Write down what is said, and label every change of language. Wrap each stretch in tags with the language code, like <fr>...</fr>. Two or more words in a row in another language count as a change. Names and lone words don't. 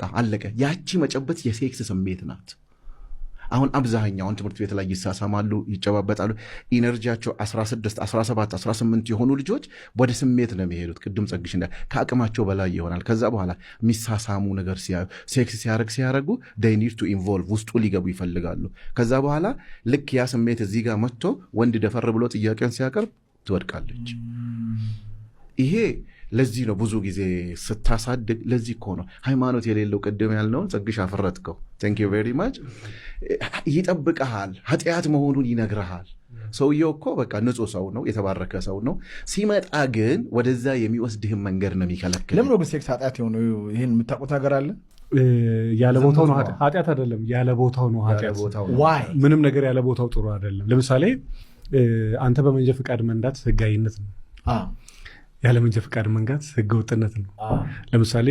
<am>አለቀ። ያቺ መጨበት የሴክስ ስሜት ናት። አሁን አብዛኛውን ትምህርት ቤት ላይ ይሳሳማሉ፣ ይጨባበጣሉ። ኢነርጂያቸው 16 17 18 የሆኑ ልጆች ወደ ስሜት ነው የሚሄዱት። ቅድም ጸግሽ እንዳል ከአቅማቸው በላይ ይሆናል። ከዛ በኋላ የሚሳሳሙ ነገር ሴክስ ሲያረጉ</am> <en>they need to involve</en> <am>ውስጡ ሊገቡ ይፈልጋሉ። ከዛ በኋላ ልክ ያ ስሜት እዚህ ጋር መጥቶ ወንድ ደፈር ብሎ ጥያቄን ሲያቀርብ ትወድቃለች። ይሄ ለዚህ ነው ብዙ ጊዜ ስታሳድግ ለዚህ እኮ ነው ሃይማኖት የሌለው ቅድም ያልነውን ጸግሽ አፈረጥከው።</am> <en>thank you very much</en> <am>ይጠብቀሃል፣ ኃጢአት መሆኑን ይነግርሃል። ሰውየው እኮ በቃ ንጹህ ሰው ነው፣ የተባረከ ሰው ነው። ሲመጣ ግን ወደዛ የሚወስድህን መንገድ ነው የሚከለክል። ለምን ነው ሴክስ ኃጢአት የሆነው? ይህን የምታውቁት ነገር አለ? ያለ ቦታው ነው ኃጢአት አይደለም። ያለ ቦታው ነው ኃጢአት። ምንም ነገር ያለ ቦታው ጥሩ አይደለም። ለምሳሌ አንተ በመንጃ ፈቃድ መንዳት ህጋዊነት ነው። ያለ መንጃ ፈቃድ መንዳት ህገ ወጥነት ነው። ለምሳሌ</am>